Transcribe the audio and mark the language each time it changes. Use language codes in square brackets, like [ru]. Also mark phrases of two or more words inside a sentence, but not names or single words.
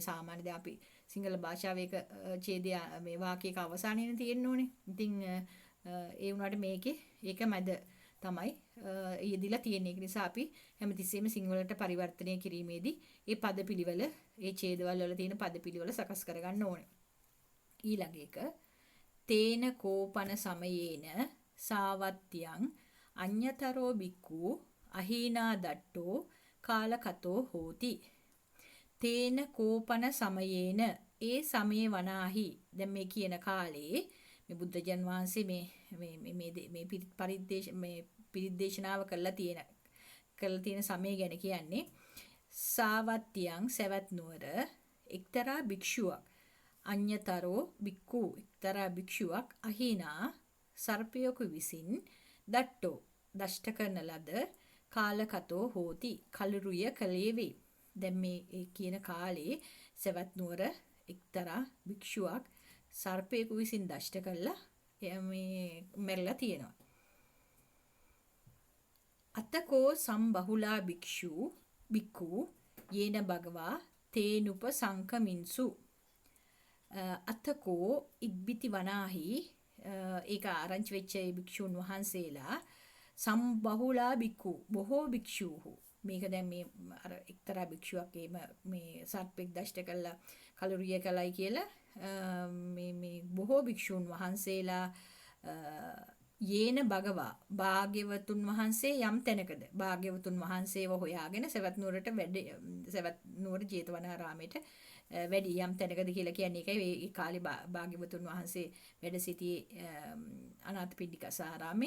[si] සාමාන්‍යයෙන් දැන් අපි සිංහල භාෂාවේ ඡේදය මේ වාක්‍යයක අවසානයේනේ තියෙන්න ඕනේ. ඉතින් ඒ වුණාට මේකේ ඒක මැද තමයි යෙදිලා තියෙන්නේ. ඒක නිසා අපි හැමතිස්සෙම සිංහලට පරිවර්තනය කිරීමේදී ඒ පද පිළිවෙල ඒ ඡේදවල වල තියෙන පද පිළිවෙල සකස් කරගන්න ඕනේ. [pi] ඊළඟ එක තේන කෝපන සමයේන සාවත්තියං අඤ්‍යතරෝ බික්ඛු අහීනා දට්ටෝ කාලකතෝ හෝති. තේන කෝපන සමයේන [si] ඒ සමයේ වනාහි දැන් මේ කියන කාලේ මේ බුද්ධජන් වහන්සේ මේ පිරිද්දේශනාව කරලා තියෙන සමය ගැන කියන්නේ සාවත්තියන් සවැත් නුවර එක්තරා භික්ෂුවක් [pi] අඤ්‍යතරෝ බික්ඛු [si] එක්තරා භික්ෂුවක් අහීනා සර්පයෙකු විසින් දට්ටෝ දෂ්ට කරන ලද [pi] කාලකතෝ හෝති [si] කලුරිය කලේ වේ. දැන් මේ කියන කාලේ සවැත් නුවර එක්තරා භික්ෂුවක් සර්පයෙකු විසින් දෂ්ට කළා මේ මැරලා තියෙනවා. [pi] අතකෝ සම්බහුලා බික්ඛු යේන භගවා තේනුප සංකමින්සු අතකෝ [si] ඉක්බිති වනාහි ඒක ආරංචි වෙච්ච භික්ෂුන් වහන්සේලා [pi] සම්බහුලා බික්ඛු [si] බොහෝ භික්ෂූහු මේක දැන් මේ අර එක්තරා භික්ෂුවක් මේ සර්පෙක් දෂ්ට කළා කලුරිය කළයි කියලා මේ බොහෝ භික්ෂුන් වහන්සේලා [pi] යේන භගවා [si] භාග්‍යවතුන් වහන්සේ යම් තැනකද භාග්‍යවතුන් වහන්සේව හොයාගෙන සවැත් නුවර ජේතවනාරාමයට වැඩි යම් තැනකද කියලා කියන්නේ ඒකයි ඒ කාලේ භාග්‍යවතුන් වහන්සේ වැඩ සිටියේ අනාථ පිණ්ඩිකස්ස ආරාමේ.